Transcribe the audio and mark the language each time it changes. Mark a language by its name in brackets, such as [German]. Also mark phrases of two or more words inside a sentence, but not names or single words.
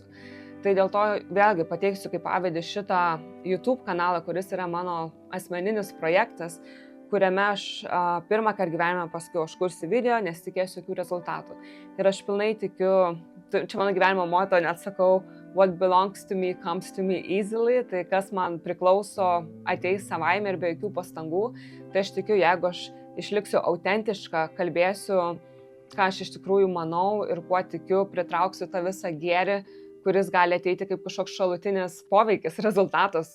[Lithuanian] Tai dėl to vėlgi pateiksiu kaip pavyzdį šitą YouTube kanalą, kuris yra mano asmeninis projektas, kuriame aš pirmą kartą gyvenime pasakiau, aš kursiu video, nes tikėsiu jokių rezultatų. Ir aš pilnai tikiu, čia mano gyvenimo moto, net sakau, [English] what belongs to me comes to me easily, [Lithuanian] tai kas man priklauso ateis savaime ir be jokių pastangų. Tai aš tikiu, jeigu aš išliksiu autentiška, kalbėsiu, ką aš iš tikrųjų manau ir kuo tikiu, pritrauksiu tą visą gėrį, kuris gali ateiti kaip kažkoks šalutinis poveikis, rezultatas.